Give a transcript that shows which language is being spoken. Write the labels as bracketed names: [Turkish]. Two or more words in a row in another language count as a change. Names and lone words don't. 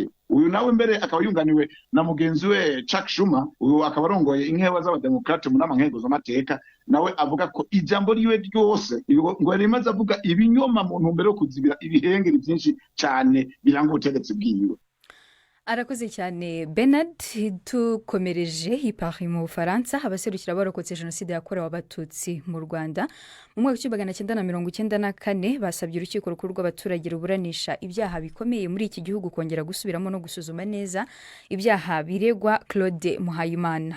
[Rundi] Uyu nawe mbere akaba yunganiwe na mugenzi we Chuck Schumer, uyu akaba arongoye inkewa z'abademokrate mu nama nkenguzamateka, nawe avuga ko ijambo riwe ryose ngo rimaze avuga ibinyoma mu ntumbero yo kuzibira ibihengeri byinshi cyane biranga ubutegetsi bwiwe. Arakoze cyane Bernard. [Kinyarwanda] Tukomereje i Paris mu Bufaransa, abaserukira barokotse jenoside yakorewe abatutsi mu Rwanda mu mwaka w'1994 basabye urukiko rukuru rw'abaturage ruburanisha ibyaha bikomeye muri iki gihugu kongera gusubiramo no gusuzuma neza ibyaha biregwa Claude Muhayimana.